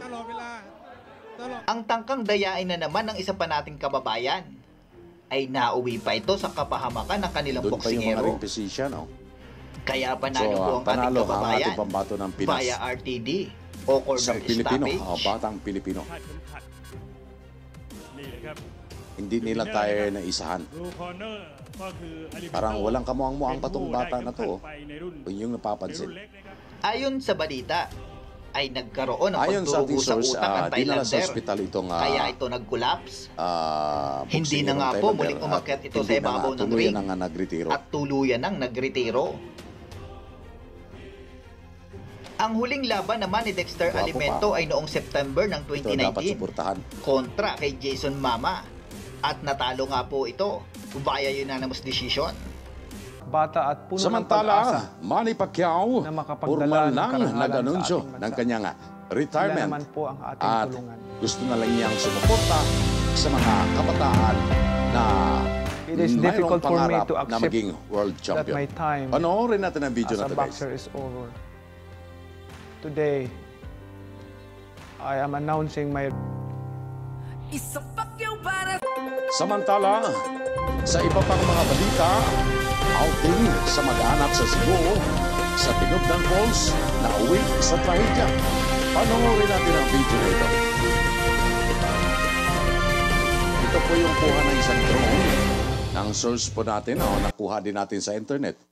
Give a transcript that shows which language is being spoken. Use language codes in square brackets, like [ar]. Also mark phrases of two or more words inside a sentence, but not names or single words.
[tl] Ang tangkang dayain na naman ng isa pa nating kababayan ay nauwi pa ito sa kapahamakan ng kanilang Doon pa yung mga boksingero. [en] ring physician. Oh. [tl] Kaya panalo po ang ating panalo ang kababayan ating pambato ng Pinas. via RTD o Isang corner Pilipino, stoppage. batang Pilipino. [th] คาดเข็มขัดนี่แหละครับ [tl] Hindi nila tayo naisahan. [th] ดูคอร์เนอร์ก็คืออลิเบโต้ [tl] Parang walang kamuang-muang [th] เป็น [tl] patong [th] ผู้ได้ [tl] bata na [th] เข็มขัด [tl] to. [th] ไปในรุ่น [tl] Kung yung [th] ในรุ่ [tl] napapansin. [th] นเล็กนะครับ [tl] Ayon sa balita, ay nagkaroon ng Ayon sa ating pagdurugo sa source, utak ng dinala sa Thailander. ospital itong Kaya ito nag-collapse. Hindi na boksingerong nga po Thailander muling at umakyat ito sa hindi na ibabaw ng tuluyan ring ang nagretiro. at tuluyan ng nagretiro. Ang huling laban naman ni Dexter Gwapo Alimento ay noong September ng Ito dapat 2019 suportahan. kontra kay Jason Mama. At natalo nga po ito via [en] unanimous decision. [tl] Bata at puno ng pag-asa Samantala, Manny Pacquiao, na makapagdala formal ng nang karangalan nag-anunsyo sa ating bansa. ng kanyang Sila retirement. naman po ang ating At tulungan. gusto na lang niyang sumuporta sa mga kabataan na [en] It is [tl] mayroong [en] difficult for me [tl] pangarap [en] to [tl] na [en] accept [tl] maging world [en] that [tl] champion. [en] my time [tl] Panoorin natin ang video [en] as [tl] na [en] a [tl] ito, guys. [en] boxer is over. Today, I am announcing my [tl] Samantala, sa iba pang mga balita, outing sa mag-anak sa Cebu, sa Tinubdan Falls, na uwi sa trahedya. Panoorin natin ang video na ito. Ito po yung kuha ng isang drone ng source po natin o nakuha din natin sa internet.